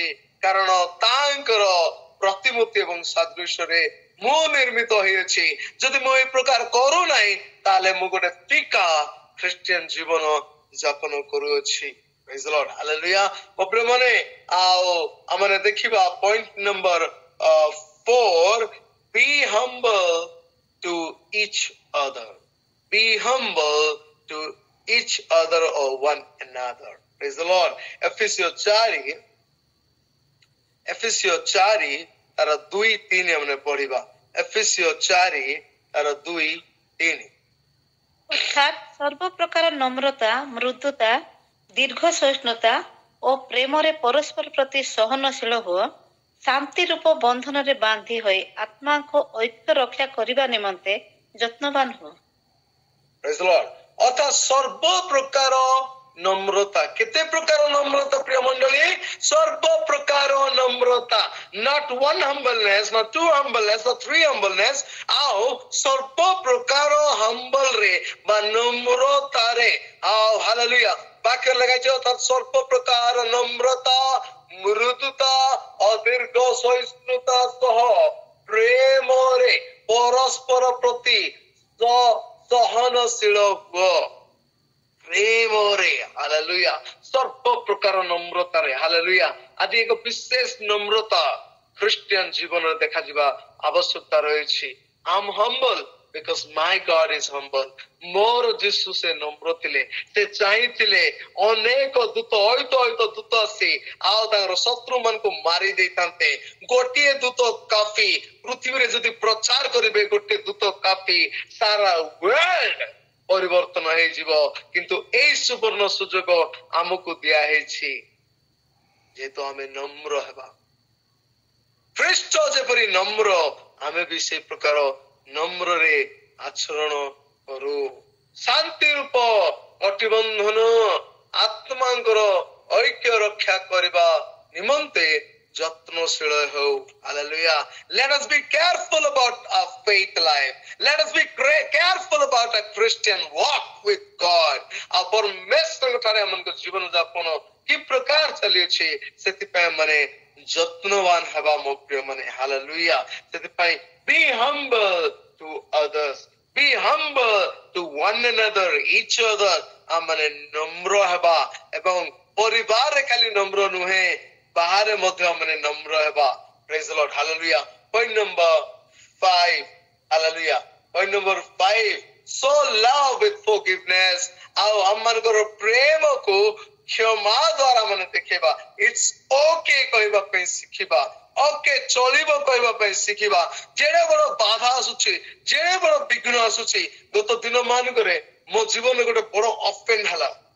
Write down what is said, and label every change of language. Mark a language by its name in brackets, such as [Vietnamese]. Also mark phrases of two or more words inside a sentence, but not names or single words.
[Odia] କାରଣ ତାଙ୍କର ପ୍ରତିମୂର୍ତ୍ତି ଏବଂ ସାଦୃଶ୍ୟରେ ମୁଁ ନିର୍ମିତ ହୋଇଅଛି। ଯଦି ମୁଁ ଏ ପ୍ରକାର କରୁନାହିଁ ତାହେଲେ ମୁଁ ଗୋଟେ ଫିକା ଖ୍ରୀଷ୍ଟିଆନ ଜୀବନ ଯାପନ କରୁଅଛି। [English] Praise the Lord, [Odia] ହାଲେଲୁୟା। ମୋ ପ୍ରିୟମାନେ, ଆଉ ଆମେ ଦେଖିବା [English] point number [Odia] 4, [English] be humble to each other. Be humble to each other or one another. Praise the Lord. [Odia] Ephesians 4 ତାର 2-3 ଆମେ ପଢିବା। Ephesians 4 ତାର 2-3। ଅର୍ଥାତ୍ ସର୍ବ ପ୍ରକାର ନମ୍ରତା, ମୃଦୁତା, ଦୀର୍ଘ ସହିଷ୍ଣୁତା ଓ ପ୍ରେମରେ ପରସ୍ପର ପ୍ରତି ସହନଶୀଳ ହୁଅ। ଶାନ୍ତି ରୂପ ବନ୍ଧନରେ ବାନ୍ଧି ହୋଇ ଆତ୍ମାଙ୍କୁ ଐକ୍ୟ ରକ୍ଷା କରିବା ନିମନ୍ତେ ଯତ୍ନବାନ ହୁଅ। [English] Praise the Lord. [Odia] ଅର୍ଥାତ୍ ସର୍ବ ପ୍ରକାର ନମ୍ରତା। କେତେ ପ୍ରକାର ନମ୍ରତା ପ୍ରିୟ ମଣ୍ଡଳୀ? ସର୍ବ ପ୍ରକାର ନମ୍ରତା। [English] Not one humbleness, not two humbleness, not three humbleness. [Odia] ଆଉ ସର୍ବ ପ୍ରକାର humble ରେ ବା ନମ୍ରତାରେ, ଆଉ ହାଲେଲୁୟା ବାକ୍ୟ ଲେଖାଯାଇଛି। ଅର୍ଥାତ୍ ସର୍ବ ପ୍ରକାର ନମ୍ରତା, ମୃଦୁତା ଓ ଦୀର୍ଘ ସହିଷ୍ଣୁତା ସହ ପ୍ରେମରେ ପରସ୍ପର ପ୍ରତି ସହନଶୀଳ ହୁଅ। ପ୍ରେମରେ, ହାଲେଲୁୟା, ସର୍ବ ପ୍ରକାର ନମ୍ରତାରେ, ହାଲେଲୁୟା। ଆଜି ଏକ ବିଶେଷ ନମ୍ରତା ଖ୍ରୀଷ୍ଟିଆନ ଜୀବନରେ ଦେଖାଯିବା ଆବଶ୍ୟକତା ରହିଛି। [English] I am humble because my God is humble. [Odia] ମୋର ଯୀଶୁ ସେ ନମ୍ର ଥିଲେ। ସେ ଚାହିଁଥିଲେ ଅନେକ ଦୂତ, ଅୟୁତ ଦୂତ ଆସି ଆଉ ତାଙ୍କର ଶତ୍ରୁ ମାନଙ୍କୁ ମାରି ଦେଇଥାନ୍ତେ। ଗୋଟିଏ ଦୂତ କାଫି। ପୃଥିବୀରେ ଯଦି ପ୍ରଚାର କରିବେ ଗୋଟେ ଦୂତ କାଫି, ସାରା ୱର୍ଲ୍ଡ ପରିବର୍ତ୍ତନ ହେଇଯିବ। କିନ୍ତୁ ଏଇ ସୁବର୍ଣ୍ଣ ସୁଯୋଗ ଆମକୁ ଦିଆ ହେଇଛି ଯେହେତୁ ଆମେ ନମ୍ର ହେବା। ଖ୍ରୀଷ୍ଟ ଯେପରି ନମ୍ର, ଆମେ ବି ସେଇ ପ୍ରକାର ନମ୍ରରେ ଆଚରଣ କରୁ। ଶାନ୍ତି ରୂପ କଟିବନ୍ଧନ ଆତ୍ମାଙ୍କର ଐକ୍ୟ ରକ୍ଷା କରିବା ନିମନ୍ତେ ଯତ୍ନଶୀଳ ହେଉ। [English] Hallelujah. Let us be careful about our faith life. Let us be careful about a Christian walk with God. [Odia] ଆଉ ପରମେଶ୍ୱରଙ୍କ ଠାରେ ଆମଙ୍କ ଜୀବନ ଯାପନ କି ପ୍ରକାର ଚାଲିଅଛି ସେଥିପାଇଁ ମାନେ ଯତ୍ନବାନ ହେବା ମୋ ପ୍ରିୟ ମାନେ। [English] Hallelujah. ସେଥିପାଇଁ be humble to others. Be humble to one another, each other. [Odia] ଆମମାନେ ନମ୍ର ହେବା ଏବଂ ପରିବାରରେ ଖାଲି ନମ୍ର ନୁହେଁ, ବାହାରେ ମଧ୍ୟ ଆମେ ନମ୍ର ହେବା। [English] Praise the Lord. Hallelujah. Point number 5. Hallelujah. Point number 5. So love with forgiveness. [Odia] ଆଉ ଆମମାନଙ୍କର ପ୍ରେମକୁ କ୍ଷମା ଦ୍ୱାରା ମାନେ ଦେଖେଇବା। [English] It's okay [Odia] କହିବା ପାଇଁ ଶିଖିବା। ଓକେ ଚଳିବ କହିବା ପାଇଁ ଶିଖିବା। ଯେଡ଼େ ବଡ଼ ବାଧା ଆସୁଛି, ଯେଡ଼େ ବଡ଼ ବିଘ୍ନ ଆସୁଛି। ଗତ ଦିନ ମାନଙ୍କରେ ମୋ ଜୀବନରେ ଗୋଟେ ବଡ଼ ଅଫେଣ୍ଡ ହେଲା।